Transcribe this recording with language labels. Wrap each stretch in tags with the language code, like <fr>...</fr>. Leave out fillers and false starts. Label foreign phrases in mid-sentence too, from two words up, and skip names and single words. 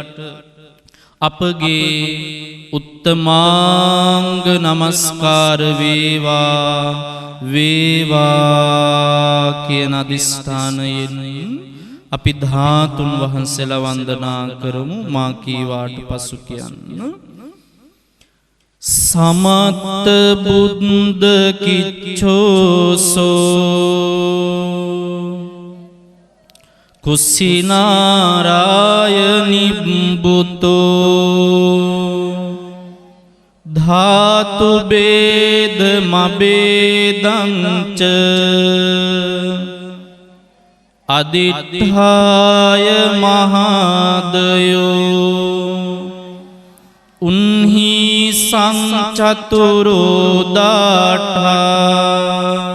<si>අපගේ උත්තමාංග නමස්කාර වේවා වේවා කියන අදිස්ථානයෙන් අපි ධාතුන් වහන්සේලා වන්දනා කරමු. මා කීවාට පසු කියන්න.</si> <pi>සමත්ත බුද්ධ කිච්ඡෝසෝ කුසිනාරාය නිබ්බුතෝ ධාතු බේද මබේදංච අදිත්ථාය මහදයෝ උන්හි සංචතුරෝ දාඨා</pi>